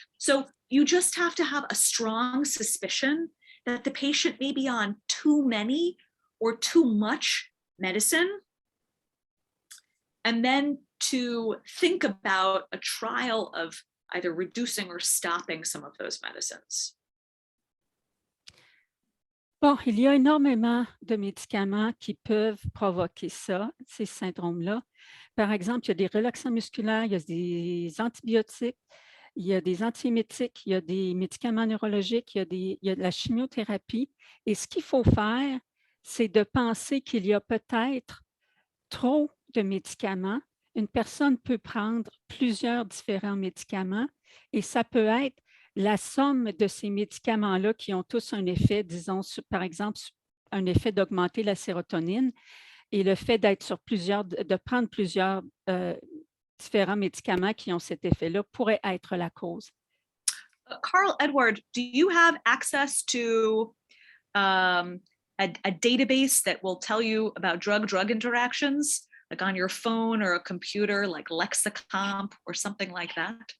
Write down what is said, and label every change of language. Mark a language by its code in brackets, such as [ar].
[en] So you just have to have a strong suspicion that the patient may be on too many or too much medicine, and then to think about a trial of either reducing or stopping some of those medicines. [fr] Bon, il y a énormément de médicaments qui peuvent provoquer ça, ces syndromes-là. Par exemple, il y a des relaxants musculaires, il y a des antibiotiques, il y a des antiémétiques, il y a des médicaments neurologiques, il y a de la chimiothérapie. Et ce qu'il faut faire, c'est de penser qu'il y a peut-être trop de médicaments. Une personne peut prendre plusieurs différents médicaments et ça peut être la somme de ces médicaments-là qui ont tous un effet, disons, par exemple, un effet d'augmenter la sérotonine et le fait d'être sur de prendre plusieurs différents médicaments qui ont cet effet-là pourrait être la cause. [en] Carl Edward, do you have access to a database that will tell you about drug-drug interactions, like on your phone or a computer, like Lexicomp or something like that?